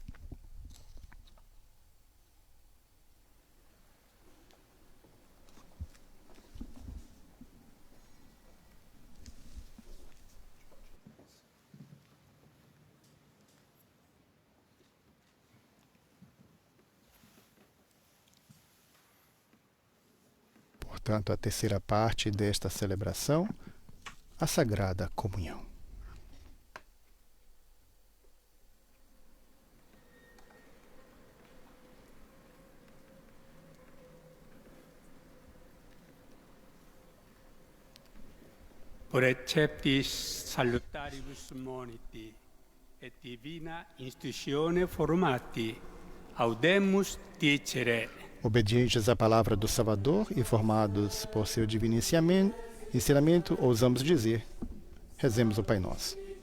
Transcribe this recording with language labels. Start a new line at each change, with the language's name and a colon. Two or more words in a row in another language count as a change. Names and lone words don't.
Portuguese: Portanto, a terceira parte desta celebração, a Sagrada Comunhão.
Latin: Preceptis salutaribus moniti et divina institutione formati, audemus dicere.
Portuguese: Obedientes à palavra do Salvador e formados por seu divino ensinamento, ousamos dizer: rezemos o Pai Nosso.